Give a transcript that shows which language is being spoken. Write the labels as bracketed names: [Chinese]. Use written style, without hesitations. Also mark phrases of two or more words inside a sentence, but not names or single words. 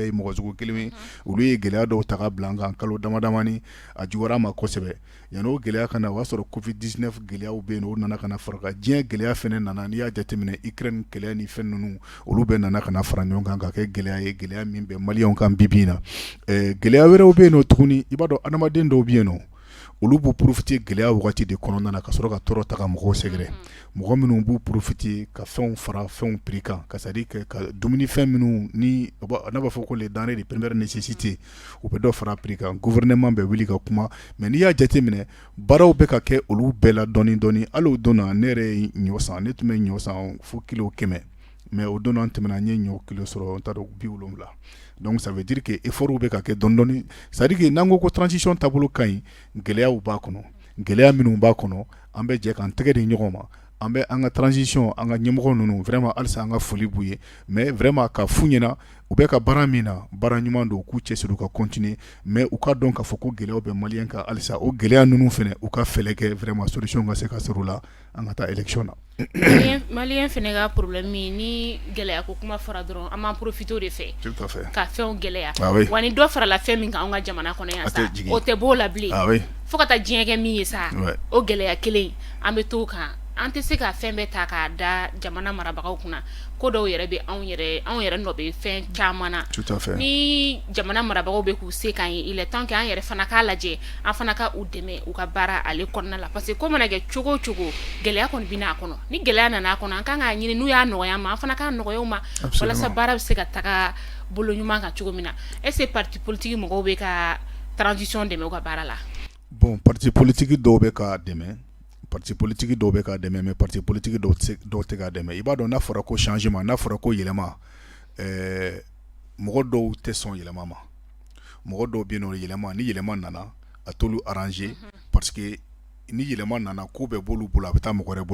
[Bambara] ye mɔgɔ sugu kelen ye olu ye gɛlɛya dɔw ta ka bila an kan kalo damadamani a juguyara ma kosɛbɛ yan'o gɛlɛya ka na o y'a sɔrɔ covid-19 gɛlɛyaw bɛ yen o nana ka na fara kan diɲɛ gɛlɛya fɛnɛ nana n'i y'a jateminɛ Ukraine gɛlɛya ni fɛn ninnu olu bɛɛ nana ka na fara ɲɔgɔn kan ka kɛ gɛlɛya ye gɛlɛya min bɛ maliyɛnw kan bi in na gɛlɛya wɛrɛw bɛ yen nɔ tuguni i b'a dɔn adamaden dɔw bɛ yen nɔ olu b'u profiter gɛlɛya wagati de kɔnɔna na ka sɔrɔ ka tɔɔrɔ ta ka mɔgɔw sɛgɛrɛ mɔgɔ minnu b'u profiter ka fɛnw fara fɛnw prix kan ka [French] c'est à dire [Bambara] ka dumunifɛn minnu ni n'a b'a fɔ ko [French] les denrées de première [Bambara] nécessité u bɛ dɔ fara prix kan gouvernement bɛ wuli ka kuma mais n'i y'a jateminɛ baaraw bɛ ka kɛ olu bɛɛ la dɔɔni dɔɔni hali o don na ne yɛrɛ ye ɲɔ san ne tun bɛ ɲɔ san fo kilo 100 mais o don na an tɛmɛna n ye ɲɔ kilo sɔrɔ n t'a dɔn 70 [French] donc ça veut dire que [Bambara] effort bɛ ka kɛ dɔɔni dɔɔni [French] c'est à dire que [Bambara] n'an ko transition taabolo ka ɲi gɛlɛyaw b'a kɔnɔ gɛlɛya minnu b'a kɔnɔ an bɛ jɛ k'an tɛgɛ di ɲɔgɔn ma an bɛ an ka transition an ka ɲɛmɔgɔ ninnu vraiment halisa an ka foli b'u ye mais vraiment ka fu ɲɛna u bɛ ka baara min na baara ɲuman don u k'u cɛsiri u ka continuer mais u ka dɔn k'a fɔ ko gɛlɛyaw bɛ maliyɛn kan halisa o gɛlɛya ninnu fɛnɛ u ka fɛlɛ kɛ vraiment solution ka se ka sɔrɔ o la an ka taa élection na maliyɛn fɛnɛ ka problème ni gɛlɛya ko kuma fɔra dɔrɔn an b'an profiter o de fɛ [French] tout à fait [Bambara] ka fɛnw gɛlɛya oui. wa ni dɔ farala fɛn min kan an ka jamana kɔnɔ yan sa o tɛ b'o la bilen oui. fo ka taa diɲɛ kɛ min ye sa o gɛlɛya kelen an bɛ t'o kan an tɛ se ka fɛn bɛɛ ta k'a da jamana marabagaw kunna ko dɔw yɛrɛ bɛ anw yɛrɛ nɔ bɛ fɛn caman na [French] tout à fait [Bambara] ni jamana marabagaw bɛ k'u se k'an ye [French] il est temps que [Bambara] an yɛrɛ fana k'a lajɛ an fana ka u dɛmɛ u ka baara ale kɔnɔna la [French] parce que [Bambara] ko mana kɛ cogo o cogo gɛlɛya kɔni bɛ n'a kɔnɔ ni gɛlɛya nana a kɔnɔ an kan k'a ɲini n'u y'a nɔgɔya ma an fana k'a nɔgɔya u ma walasa baara bɛ se ka taga bolo ɲuman kan cogo min na [French] est ce que parti politique [Bambara] mɔgɔw bɛ ka transition dɛmɛ u ka baara la bon [French] parti politique [Bambara] dɔw bɛ ka dɛmɛ [French] parti politique [Bambara] dɔw bɛ ka dɛmɛ mais [French] parti politique [Bambara] dɔw tɛ ka dɛmɛ i b'a dɔn n'a fɔra ko changement n'a fɔra ko yɛlɛma mɔgɔ dɔw tɛ sɔn yɛlɛma ma mɔgɔ dɔw bɛ yen nɔ yɛlɛma ni yɛlɛma nana a t'olu arranger [French] parce que [Bambara] ni yɛlɛma nana ko bɛ b'olu bolo a bɛ taa mɔgɔ wɛrɛ